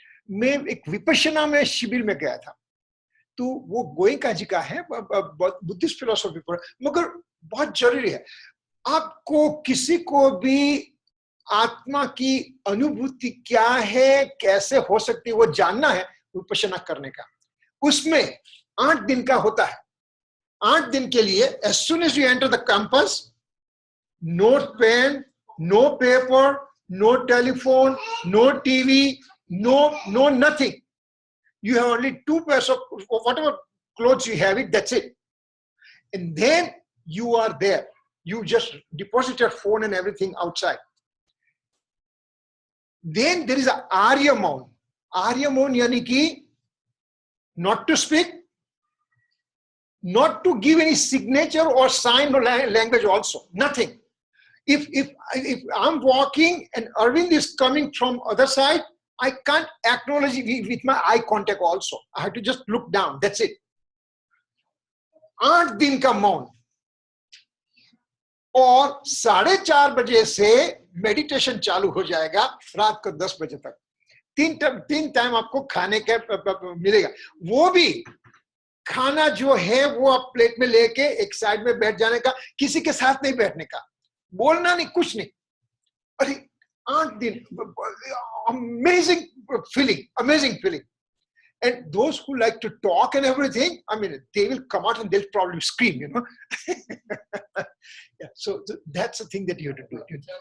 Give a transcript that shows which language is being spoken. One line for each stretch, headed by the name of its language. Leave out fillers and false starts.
Hindi: मैं एक विपश्यना में शिविर में गया था, तो वो गोयंका जी का है, बुद्धिस्ट फिलोसॉफी पर, मगर बहुत जरूरी है आपको किसी को भी आत्मा की अनुभूति क्या है, कैसे हो सकती है, वो जानना है विपश्यना करने का। उसमें 8 दिन का होता है। 8 दिन के लिए
English: as soon as you enter the campus, no pen, no paper, no telephone, no TV, no nothing. You have only 2 pairs of whatever clothes you have, that's it. And then you are there. You just deposit your phone and everything outside. Then there is a Arya Maun. Arya Maun
Hindi: yani ki
English: not to speak, not to give any signature or sign or language also, nothing. If I'm walking and Arvind is coming from other side, I can't acknowledge with my eye contact also. I have to just look down, that's it.
Hindi: 8 दिन का मौन, और 4:30 बजे से meditation चालू हो जाएगा रात को 10 बजे तक। 3 टाइम आपको खाने का मिलेगा, वो भी खाना जो है वो आप प्लेट में लेके एक साइड में बैठ जाने का, किसी के साथ नहीं बैठने का, बोलना नहीं, कुछ नहीं। अरे 8 दिन,
English: amazing feeling. And those who like to talk and everything, I mean, they will come out and they'll probably scream, you know. Yeah, so that's the thing that you have to do.